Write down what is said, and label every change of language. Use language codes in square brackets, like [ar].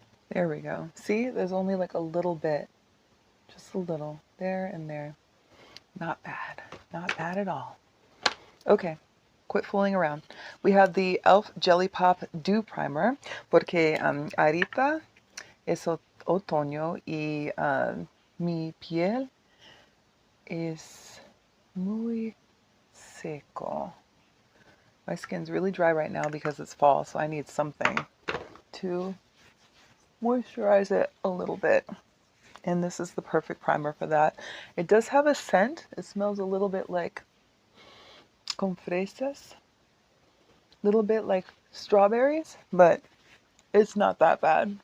[en] There we go. See, there's only like a little bit, just a little there and there. Not bad, not bad at all. Okay, quit fooling around. We have the e.l.f. [es] Jellypop Dew Primer, porque ahorita es otoño y mi piel es muy seco. [en] My skin's really dry right now because it's fall, so I need something to moisturize it a little bit. And this is the perfect primer for that. It does have a scent. It smells a little bit like [es] con fresas, [en] a little bit like strawberries, but it's not that bad.